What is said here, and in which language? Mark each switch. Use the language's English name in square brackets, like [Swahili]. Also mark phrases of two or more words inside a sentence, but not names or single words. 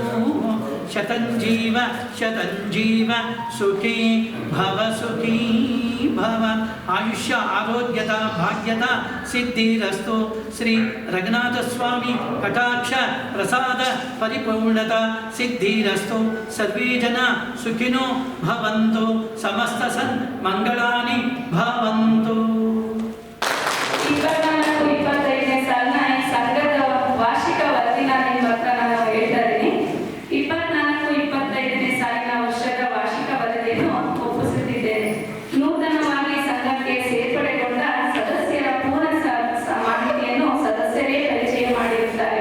[Sanskrit] शतं जीव सुखी भव आयुष्य आरोग्यता भाग्यता सिद्धिरस्तु. श्री रंगनाथ स्वामी कटाक्ष प्रसाद परिपूर्णता सिद्धिरस्तु. सर्वे जना सुखिनो भवन्तु, समस्त सन्मंगलानि भवन्तु. [Kannada] ವಾರ್ಷಿಕ ವರದಿನ ನಿಮ್ಮ ಹತ್ರ ನಾನು ಹೇಳ್ತಾ ಇದ್ದೀನಿ. 24-25ನೇ ಸಾಲಿನ ವರ್ಷದ ವಾರ್ಷಿಕ ವರದಿಯನ್ನು ಒಪ್ಪಿಸುತ್ತಿದ್ದೇನೆ. ನೂತನವಾಗಿ ಸಂಘಕ್ಕೆ ಸೇರ್ಪಡೆಗೊಂಡ ಸದಸ್ಯರ ಪೂರ್ಣ ಮಾಹಿತಿಯನ್ನು ಸದಸ್ಯರೇ ಪರಿಚಯ ಮಾಡಿರುತ್ತಾರೆ.